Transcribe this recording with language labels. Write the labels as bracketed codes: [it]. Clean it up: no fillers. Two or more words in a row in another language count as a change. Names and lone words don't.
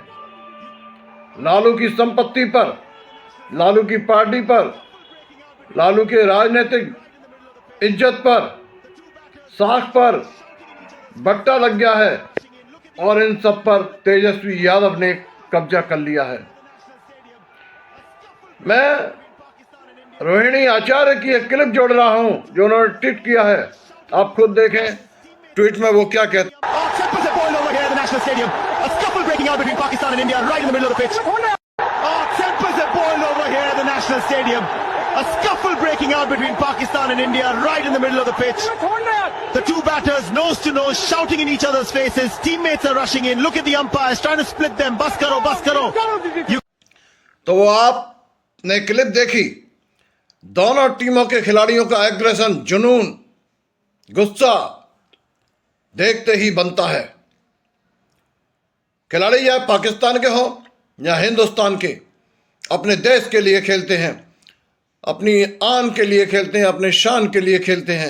[hi] लालू की संपत्ति पर, लालू की पार्टी पर, लालू के राजनीतिक इज्जत पर, साख पर बट्टा लग गया है और इन सब पर तेजस्वी यादव ने कब्जा कर लिया है। मैं रोहिणी आचार्य की एक क्लिप जोड़ रहा हूं जो उन्होंने ट्वीट किया है। आप खुद देखें ट्वीट में वो क्या कहते हैं। [en] A scuffle breaking out between Pakistan and India right in the middle of the pitch. The two batters nose to nose shouting in each other's faces. Teammates are rushing in. Look at the umpires trying to split them. [hi] बस करो, बस करो. तो वो आपने क्लिप देखी। दोनों टीमों के खिलाड़ियों का एग्रेशन, जुनून, गुस्सा देखते ही बनता है। खिलाड़ी या पाकिस्तान के हों या हिंदुस्तान के, अपने देश के लिए खेलते हैं, अपनी आन के लिए खेलते हैं, अपने शान के लिए खेलते हैं।